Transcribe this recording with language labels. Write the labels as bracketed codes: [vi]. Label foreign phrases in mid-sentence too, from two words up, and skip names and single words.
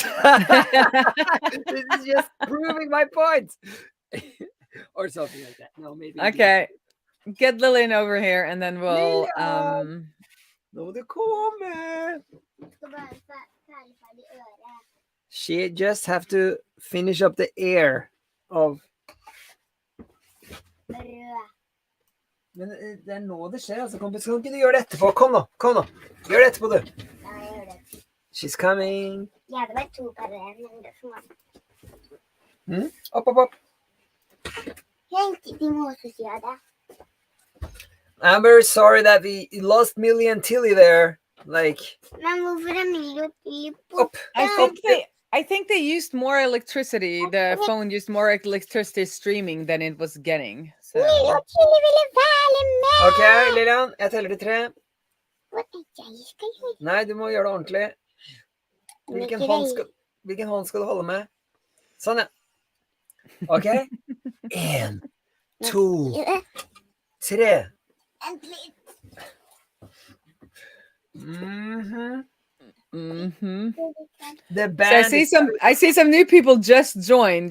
[en] This is just proving my point," or something like that. No, maybe. Okay, get Lillian over here, and then we'll. No, the comment. She just have to finish up the air of. [no] Men det er nå det skjer, altså. Skal ikke du gjøre det etterpå? Kom nå. Gjør det etterpå, du. Ja, jeg gjør det. [en] She's coming. [no] Ja, det var 2 per en. Opp. De må også si det. [en] I'm very sorry that we lost Millie and Tilly there. Like. [no] Men hvorfor Millie og Tilly borte? [en] I think they used more electricity. The phone used more electricity streaming than it was getting. So. [no] Millie og Tilly ville være med! Ok, Lilian, jeg teller til 3. Nei, du må gjøre det ordentlig. Hvilken hånd skal du holde med? Sånn, ja. Ok. 1, 2, 3. [en] The band. So I see some new people just joined.